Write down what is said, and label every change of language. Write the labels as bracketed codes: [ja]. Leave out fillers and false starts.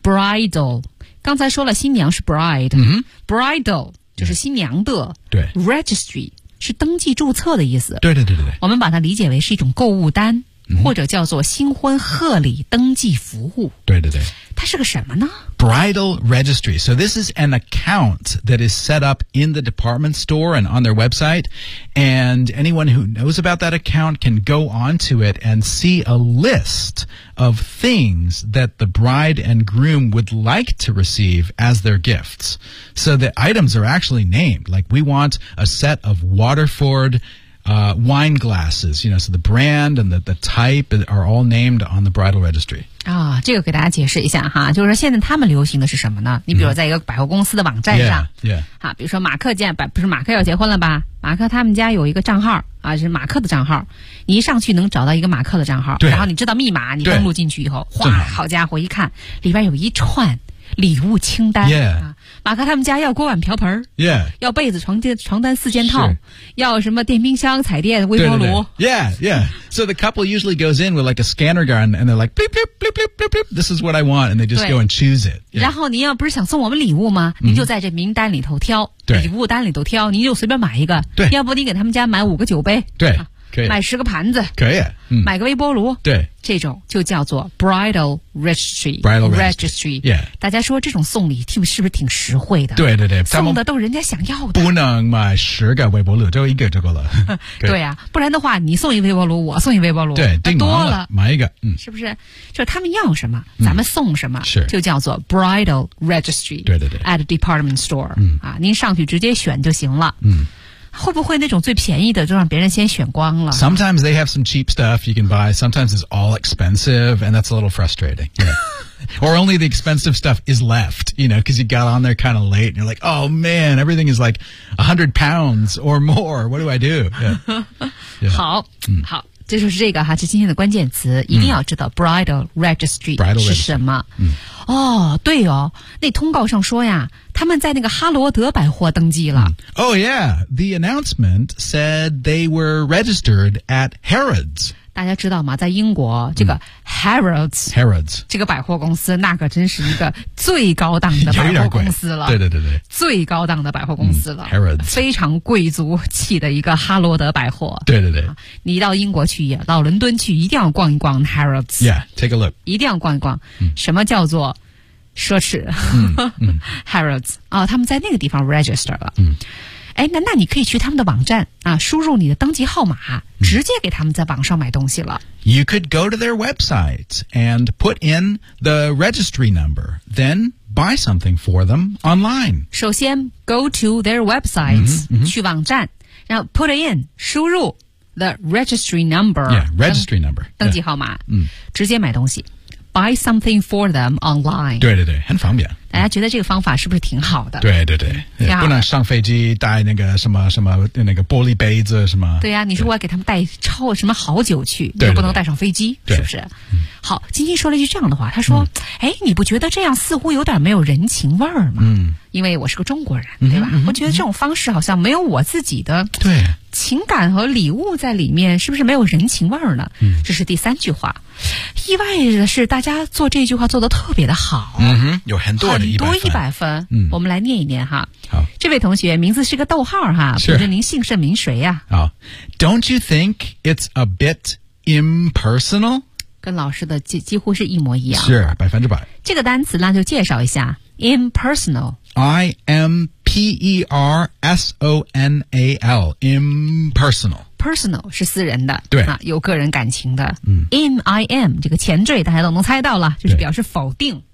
[zh] bridal, 刚才说了新娘是 bride,、 mm-hmm. bridal 就是新娘的。对。 registry。 是登记注册的意思。对对对对。我们把它理解为是一种购物单、嗯、或者叫做新婚贺礼登记服务。对对对。它是个什么呢 [en] ?Bridal Registry. So this is an account that is set up in the department store and on their website. And anyone who knows about that account can go onto it and see a list of things that the bride and groom would like to receive as their gifts. So the items are actually named. Like we want a set of Waterford,wine glasses, you know, so the brand and the type are all named on the bridal registry. [zh] 啊、哦、这个给大家解释一下哈就是说现在他们流行的是什么呢你比如在一个百货公司的网站上。 [en] Mm-hmm. Yeah, yeah. [zh] 比如说马克见不是马克要结婚了吧马克他们家有一个账号啊是马克的账号。你一上去能找到一个马克的账号对然后你知道密码你登录进去以后哗好家伙一看里边有一串礼物清单。 [en] Yeah. [zh] 马克他们家要锅碗瓢盆 [en] yeah, [zh] 要被子床单四件套要什么电冰箱彩电微波炉对对对 [en] yeah, yeah. So the couple usually goes in with like a scanner gun and they're like bleep, bleep, bleep, bleep, bleep, bleep, this is what I want and they just go and choose it、 yeah. [zh] 然后您要不是想送我们礼物吗您就在这名单里头挑、 mm-hmm. 礼物单里头挑您就随便买一个对要不你给他们家买五个酒杯对、啊买十个盘子可以、嗯、买个微波炉对这种就叫做 bridal registry [en] bridal registry、yeah. [zh] 大家说这种送礼是不是挺实惠的对对对送的都是人家想要的不能买十个微波炉就一个就够了对啊不然的话你送一微波炉我送一微波炉对订多了买一个、嗯、是不是就是他们要什么咱们送什么、嗯、是就叫做 bridal registry 对对对 [en] at department store、嗯 [zh] 啊、您上去直接选就行了嗯会不会那种最便宜的就让别人先选光了 [en] Sometimes they have some cheap stuff you can buy. Sometimes it's all expensive and that's a little frustrating.、Yeah. Or only the expensive stuff is left, you know, because you got on there kind of late and you're like, oh man, everything is like £100 or more. What do I do? Yeah. Yeah. [zh] 好、嗯、好这就是这个哈，这今天的关键词一定要知道 bridal registry 是什么。嗯，哦，对哦，那通告上说呀，他们在那个哈罗德百货登记了。 [en] 嗯，oh yeah, the announcement said they were registered at Harrods. [zh] 大家知道吗？在英国，这个 Harrods 这个百货公司，那可真是一个最高档的百货公司了。对对对对，最高档的百货公司了。嗯、Harrods 非常贵族气的一个哈罗德百货。对对对，啊、你到英国去也，到伦敦去，一定要逛一逛 Harrods。 [en] Yeah, take a look。 [zh] 一定要逛一逛，什么叫做奢侈？ Harrods 啊、哦，他们在那个地方 register 了。嗯。哎，那你可以去他们的网站啊，输入你的登记号码，直接给他们在网上买东西了。 [en] You could go to their website and put in the registry number, then buy something for them online. [zh] 首先 [en] go to their websites, [zh] 去网站，然后 [en] put in, [zh] 输入 [en] the registry number. Yeah, registry number. [zh] 登记号码，直接买东西。 [en] Buy something for them online. [zh] 对对对，很方便。大家觉得这个方法是不是挺好的？对对对，不能上飞机带那个什么什么那个玻璃杯子什么。对呀、啊，你说我要给他们带超什么好酒去，对，不能带上飞机，对对对，是不是？好，晶晶说了一句这样的话，他说：“哎，你不觉得这样似乎有点没有人情味儿吗？” 嗯，因为我是个中国人，对吧？我觉得这种方式好像没有我自己的对情感和礼物在里面，是不是没有人情味儿呢？嗯，这是第三句话。意外的是，大家做这句话做得特别的好。嗯哼，有很多的很多一百分。嗯，我们来念一念哈。好，这位同学名字是个逗号哈，不知您姓甚名谁呀、啊？ [en] 好 ，Don't you think it's a bit impersonal？ [zh] 跟老师的几乎是一模一样，是百分之百。这个单词呢，就介绍一下 impersonal。 I M P E R S O N A L， impersonal。 Personal 是私人的，对啊，有个人感情的。嗯，in I am 这个前缀大家都能猜到了，就是表示否定。